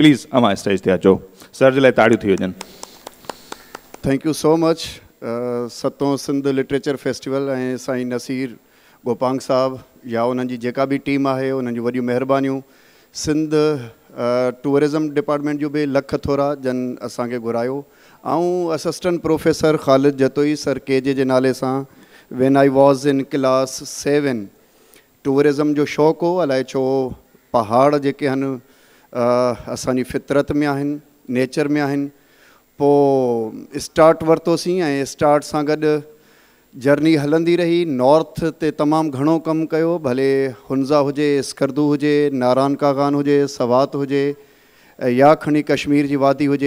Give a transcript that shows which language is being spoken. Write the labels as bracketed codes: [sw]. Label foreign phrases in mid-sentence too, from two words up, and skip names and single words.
[sd] प्लीज़ अव्हां स्टेज ते अचो, सर जे लाइ ताड़ियूं थी वञनि। [en] Thank you so much. [sd] सतों सिंध लिटरेचर फेस्टिवल ऐं साईं नसीर गोपांग साहब या उन्हनि जी जेका बि टीम आहे उन्हनि जी वॾियूं महिरबानियूं। सिंध टूरिज़म डिपार्टमेंट जो भी लख थोरा जन असांखे घुरायो। ऐं असिस्टेंट प्रोफेसर ख़ालिद जतोई सर केजे जे नाले सां [en] when I was in class 7 [sd] टूरिज़म जो शौक़ु हो। अलाए छो पहाड़ जेके आहिनि असांजी फितरत में आहिनि, नेचर में आहिनि। पोइ स्टार्ट वरितोसीं ऐं स्टार्ट सां गॾु जर्नी हलंदी रही। नॉर्थ ते तमामु घणो कमु कयो, भले हुंज़ा हुजे, स्कर्दू हुजे, नारायण कागान हुजे, सवात हुजे, या खणी कश्मीर जी वादी हुजे।